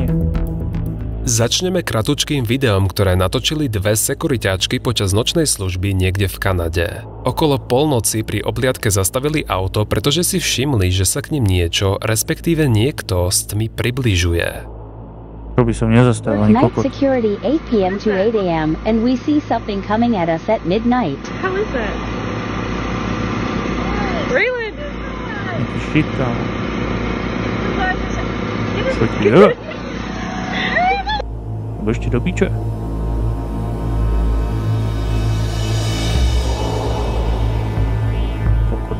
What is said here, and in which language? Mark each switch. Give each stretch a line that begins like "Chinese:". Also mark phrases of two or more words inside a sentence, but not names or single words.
Slovak: Začneme kratučkým videom, ktoré natočili dve sekuriťáčky počas nočnej služby niekde v Kanade. Okolo polnoci pri obliadke zastavili auto, pretože si všimli, že sa k nim niečo, respektíve niekto s tmy približuje. To by som nezastavil ani kokot.
English: Night security 8 p.m. to 8 a.m. and we see something coming at us at midnight. How is that? Raylan!
Slovak: Jaký shit, kámo. Čo ti je? Budeš ti do piče. Kokot.